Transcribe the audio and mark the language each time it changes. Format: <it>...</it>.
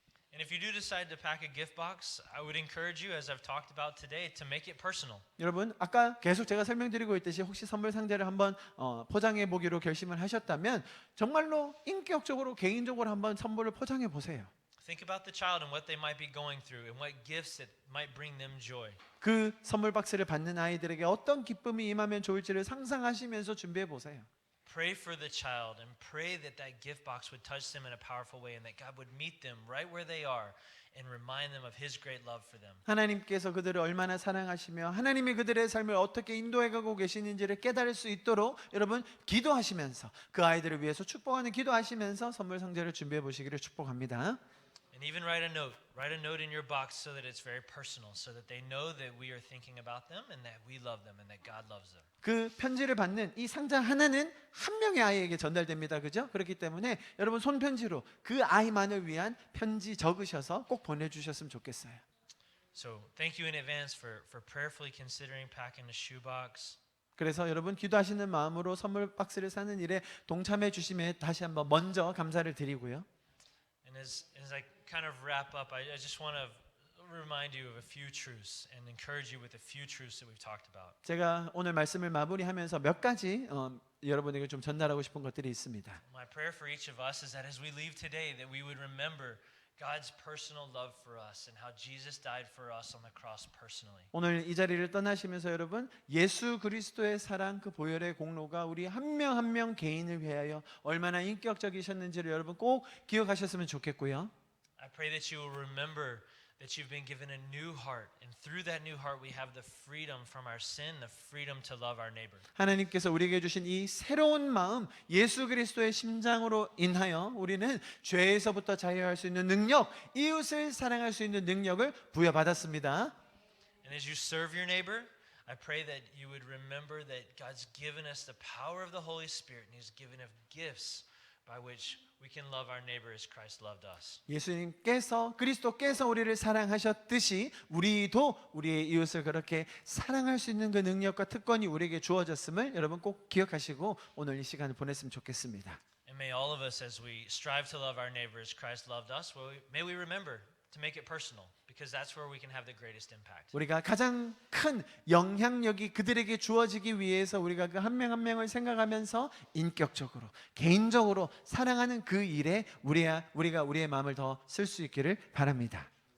<en>And if you do decide to pack a gift box, I would encourage you, as I've talked about today, to make it personal.</en> <ko>여러분 아까 계속 제가 설명드리고 있듯이 혹시 선물 상자를 한번 포장해 보기로 결심을 하셨다면 정말로 인격적으로 개인적으로 한번 선물을 포장해 보세요.</ko> <en>Think about the child and what they might be going through and what gifts that might bring them joy.</en> <ko>그 선물 박스를 받는 아이들에게 어떤 기쁨이 임하면 좋을지를 상상하시면서 준비해 보세요.</ko> <en>Pray for the child and pray that that gift box would touch them in a powerful way and that God would meet them right where they are and remind them of His great love for them.</en> <ko>하나님께서 그들을 얼마나 사랑하시며 하나님이 그들의 삶을 어떻게 인도해가고 계시는지를 깨달을 수 있도록 여러분 기도하시면서 그 아이들을 위해서 축복하는 기도하시면서 선물 상자를 준비해 보시기를 축복합니다.</ko> <en>And even write a note in your box so that it's very personal, so that they know that we are thinking about them and that we love them and that God loves them.</en> <ko>그 편지를 받는 이 상자 하나는 한 명의 아이에게 전달됩니다. 그죠? 그렇기 때문에 여러분 손편지로 그 아이만을 위한 편지 적으셔서 꼭 보내주셨으면 좋겠어요.</ko> <en>So thank you in advance for prayerfully considering packing a shoebox.</en> <ko>그래서 여러분 기도하시는 마음으로 선물 박스를 사는 일에 동참해 주심에 다시 한번 먼저 감사를 드리고요.</ko> <en>And as I kind of wrap up, I just want to remind you of a few truths and encourage you with a few truths that we've talked about.</en> <ko>제가 오늘 말씀을 마무리하면서 몇 가지 여러분에게 좀 전달하고 싶은 것들이 있습니다.</ko> <en>My prayer for each of us is that as we leave today, that we would remember God's personal love for us and how Jesus died for us on the cross personally.</en> <ko>오늘 이 자리를 떠나시면서 여러분 예수 그리스도의 사랑 그 보혈의 공로가 우리 한 명 한 명 개인을 위하여 얼마나 인격적이셨는지를 여러분 꼭 기억하셨으면 좋겠고요.</ko> <en>I pray that you will remember that you've been given a new heart, and through that new heart we have the freedom from our sin, the freedom to love our neighbor.</en> <ko>하나님께서 우리에게 주신 이 새로운 마음 예수 그리스도의 심장으로 인하여 우리는 죄에서부터 자유할 수 있는 능력, 이웃을 사랑할 수 있는 능력을 부여받았습니다.</ko> <en>And as you serve your neighbor, I pray that you would remember that God's given us the power of the Holy Spirit, and He's given us gifts by which we can love our neighbor as Christ loved us.</en> <ko>예수님께서 그리스도께서 우리를 사랑하셨듯이 우리도 우리의 이웃을 그렇게 사랑할 수 있는 그 능력과 특권이 우리에게 주어졌음을 여러분 꼭 기억하시고 오늘 이 시간을 보냈으면 좋겠습니다.</ko> <en>And may all of us, as we strive to love our neighbor as Christ loved us, may we remember to make it personal, because that's where we can have the greatest impact.</en> <ko>우리가 가장 큰 영향력이 그들에게 주어지기 위해서 우리가 그 한 명 한 명을 생각하면서 인격적으로 개인적으로 사랑하는 그 일에 우리가 우리의 마음을 더 쓸 수 있기를 바랍니다.</ko>